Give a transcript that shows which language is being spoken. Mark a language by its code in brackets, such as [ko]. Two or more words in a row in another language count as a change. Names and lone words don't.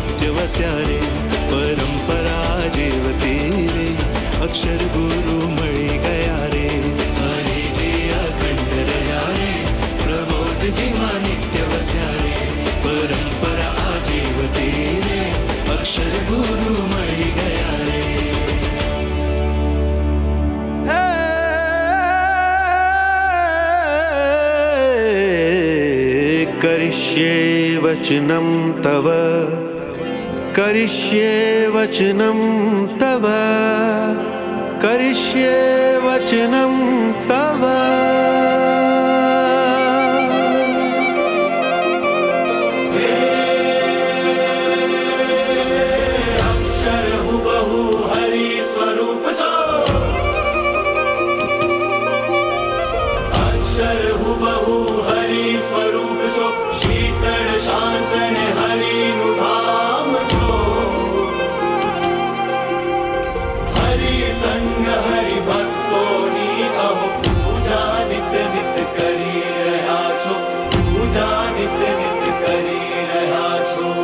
[gu] વસ્યા રે પરંપરા જીવતી રે અક્ષર ગુરુ મળી ગયા રે હરિજી અખંડ રહ્યા રે પ્રબોધજીમાં નિત્ય વસ્યા રે પરંપરા જીવતી રે અક્ષર ગુરુ મળી ગયા રે [sa] करिष्ये वचनं तव करिष्ये वचनं तव करिष्ये वचनं तव [gu] અક્ષર હુબહૂ હરિ સ્વરૂપ છો અક્ષર હુબહૂ હરિ સ્વરૂપ છો શીતલ શાંત ને હરિ નુ ધામ છો હરિ સંગ હરિ ભક્તો ની અહો પૂજા નિત નિત કરી રહ્યા છો પૂજા નિત નિત કરી રહ્યા છો